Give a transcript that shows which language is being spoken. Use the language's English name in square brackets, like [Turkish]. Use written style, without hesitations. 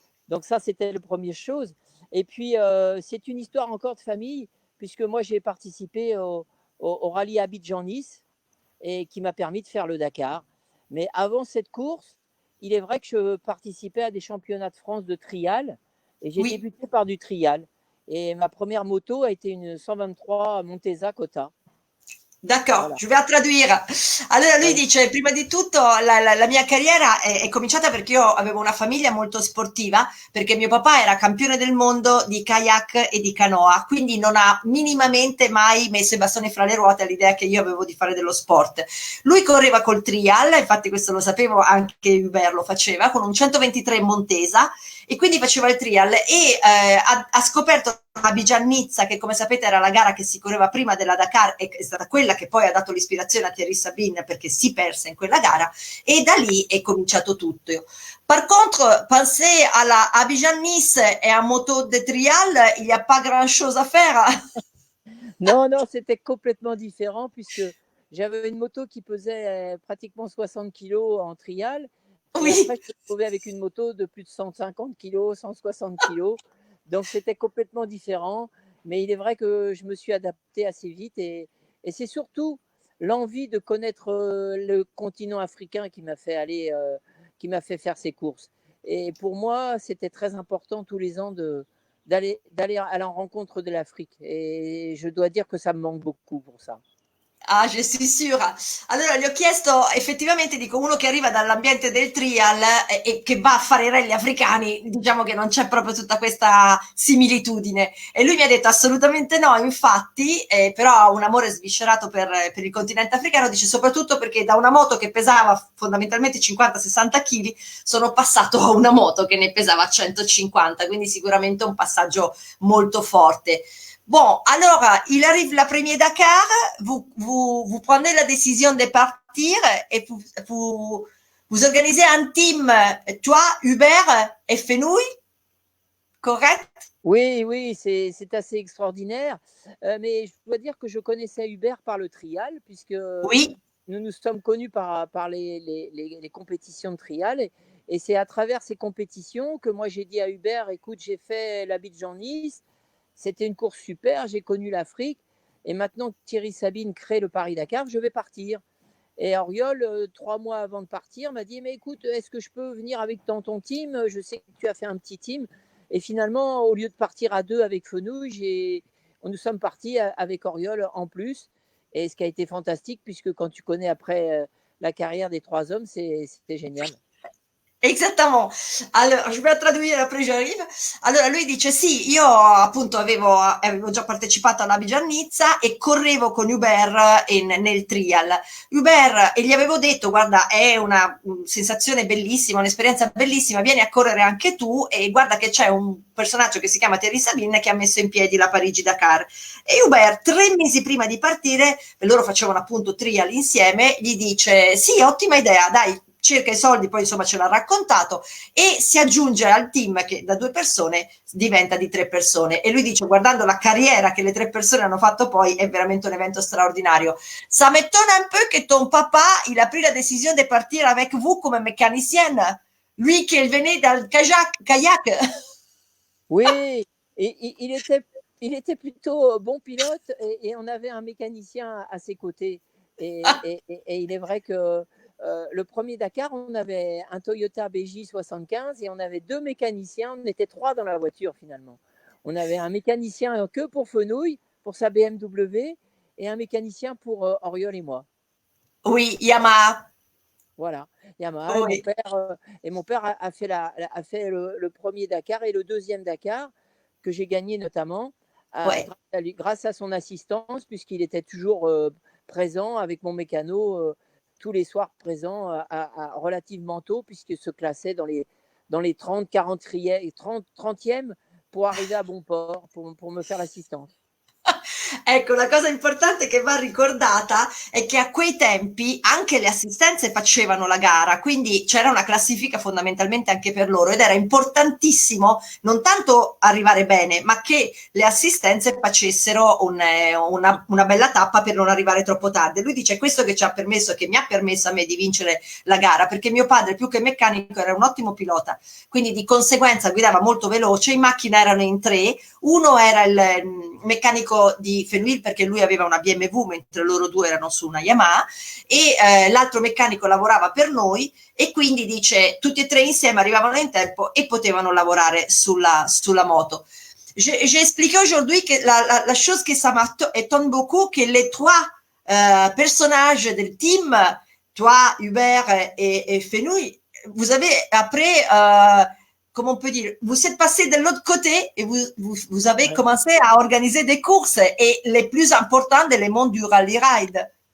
[French] Donc, ça, c'était la première chose. Et puis, c'est une histoire encore de famille, puisque moi, j'ai participé au rallye Abidjan-Nice et qui m'a permis de faire le Dakar. Mais avant cette course, il est vrai que je participais à des championnats de France de trial et j'ai Oui. débuté par du trial. Et ma première moto a été une 123 Montesa Cota. [Italian] D'accordo, [French] Voilà. [Italian] ci vai a traduire. Allora lui [French] Ouais. [Italian] dice, prima di tutto la mia carriera è cominciata perché io avevo una famiglia molto sportiva, perché mio papà era campione del mondo di kayak e di canoa, quindi non ha minimamente mai messo i bastoni fra le ruote all'idea che io avevo di fare dello sport. Lui correva col trial, infatti questo lo sapevo, anche Hubert lo faceva, con un 123 Montesa, e quindi faceva il trial e ha scoperto Abidjan Nizza, che come sapete era la gara che si correva prima della Dakar e è stata quella che poi ha dato l'ispirazione a Thierry Sabine perché si perse in quella gara e da lì è cominciato tutto. [French] Par contre, penser à la Abidjan Nice et à moto de trial, il n'y a pas grand chose à faire. Non, non, c'était complètement différent puisque j'avais une moto qui pesait pratiquement 60 kilos en trial. Et après, Oui. je me retrouvais avec une moto de plus de 150 kilos, 160 kilos. Donc, c'était complètement différent. Mais il est vrai que je me suis adapté assez vite. Et c'est surtout l'envie de connaître le continent africain qui m'a fait aller, qui m'a fait faire ces courses. Et pour moi, c'était très important tous les ans d'aller à la rencontre de l'Afrique. Et je dois dire que ça me manque beaucoup pour ça. Ah, je suis sûra. [Italian] Allora, gli ho chiesto effettivamente, dico, uno che arriva dall'ambiente del trial e che va a fare i rally africani, diciamo che non c'è proprio tutta questa similitudine. E lui mi ha detto assolutamente no, infatti, però ha un amore sviscerato per il continente africano, dice soprattutto perché da una moto che pesava fondamentalmente 50-60 kg sono passato a una moto che ne pesava 150, quindi sicuramente un passaggio molto forte. [French] Bon, alors, il arrive la première Dakar, vous prenez la décision de partir et vous organisez un team, toi, Hubert et Fenouil, correct? Oui, oui, c'est assez extraordinaire. Mais je dois dire que je connaissais Hubert par le trial, puisque Oui, nous nous sommes connus par les compétitions de trial. Et c'est à travers ces compétitions que moi j'ai dit à Hubert, écoute, j'ai fait l'Abidjan-Nice, c'était une course super, j'ai connu l'Afrique. Et maintenant que Thierry Sabine crée le Paris-Dakar, je vais partir. Et Auriol, 3 mois avant de partir, m'a dit, mais écoute, est-ce que je peux venir avec dans ton team? Je sais que tu as fait un petit team. Et finalement, au lieu de partir à 2 avec Fenouil, nous sommes partis avec Oriol en plus. Et ce qui a été fantastique, puisque quand tu connais après la carrière des 3 hommes, c'était génial. [Italian] Esattamente. Allora, ci per tradurre la Pre-Jariv. Allora lui dice sì, io appunto avevo già partecipato alla Nizza e correvo con Hubert nel trial. Hubert, e gli avevo detto, guarda, è una sensazione bellissima, un'esperienza bellissima, vieni a correre anche tu e guarda che c'è un personaggio che si chiama Thierry Sabine che ha messo in piedi la Parigi-Dakar. E Hubert, 3 mesi prima di partire, e loro facevano appunto trial insieme, gli dice sì, ottima idea, dai, cerca i soldi, poi insomma ce l'ha raccontato e si aggiunge al team che da 2 persone diventa di 3 persone e lui dice guardando la carriera che le 3 persone hanno fatto poi è veramente un evento straordinario. [French] Ça m'étonne un peu que ton papa il a pris la décision de partir avec vous comme mécanicienne, lui qui venait dans kayak. Oui, et il était plutôt bon pilote et on avait un mécanicien à ses côtés. Et il est vrai que le premier Dakar, on avait un Toyota BJ75 et on avait 2 mécaniciens. On était 3 dans la voiture finalement. On avait un mécanicien que pour Fenouil, pour sa BMW, et un mécanicien pour Oriol et moi. Oui, Yamaha. Voilà, Yamaha. Oui. Et mon père a fait, le premier Dakar et le deuxième Dakar, que j'ai gagné notamment Ouais. grâce à son assistance, puisqu'il était toujours présent avec mon mécano, tous les soirs présent relativement tôt, puisqu'il se classait dans les 30, 30e pour arriver à bon port, pour me faire l'assistance. [Italian] Ecco, la cosa importante che va ricordata è che a quei tempi anche le assistenze facevano la gara, quindi c'era una classifica fondamentalmente anche per loro ed era importantissimo non tanto arrivare bene, ma che le assistenze facessero una bella tappa per non arrivare troppo tardi. Lui dice questo che ci ha permesso, che mi ha permesso a me di vincere la gara, perché mio padre più che meccanico era un ottimo pilota, quindi di conseguenza guidava molto veloce, in macchina erano in 3, uno era il meccanico di Fenouil perché lui aveva una BMW mentre loro 2 erano su una Yamaha e l'altro meccanico lavorava per noi e quindi dice tutti e 3 insieme arrivavano in tempo e potevano lavorare sulla moto. [French] J'ai expliqué aujourd'hui que la chose que ça m'étonne beaucoup, que les 3 personnages [Italian] del [French] team, toi, Hubert et Fenouil, vous avez après comment on peut dire, vous êtes passé de l'autre côté et vous avez commencé à organiser des courses et les plus importantes dans le monde du rally ride.